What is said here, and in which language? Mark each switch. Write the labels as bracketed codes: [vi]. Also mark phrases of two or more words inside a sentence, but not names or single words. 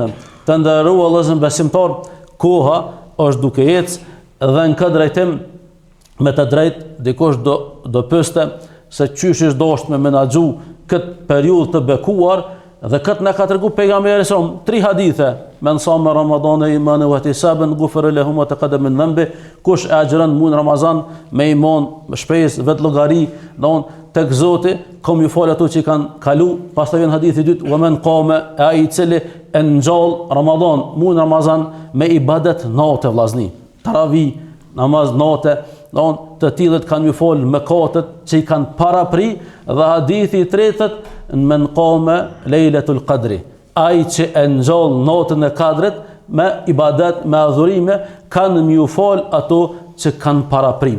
[sq] Të nderuar vëllezër besimtar, koha është duke ecë dhe në këtë drejtim me të drejtë dikush do pyeste se çysh është dashur me menaxhu këtë periudhë të bekuar, dhe këtë na ka tregu pejgamberi sa 3 hadithe. [ar] من صام رمضان إيمانا واحتسابا غفر له ما تقدم من ذنبه. [sq] Kush e agjeron muin Ramazan me iman, me shpresë, vet llogari, tek Zoti, kom ju fal ato që kanë kalu. Pastaj vjen hadithi i dytë, [ar] ومن قام, [sq] ai i cili e ngjall Ramadan, muin Ramazan me ibadet natë vllazni. Taravih, namaz natë, të tillët kanë ju fol mëkatet që i kanë parapri, dhe hadithi i tretë, [ar] من قام ليلة القدر, [sq] ai që e ngjall natën e kadrit me ibadet, me adhurime, kanë më ju fal ato që kanë paraprim.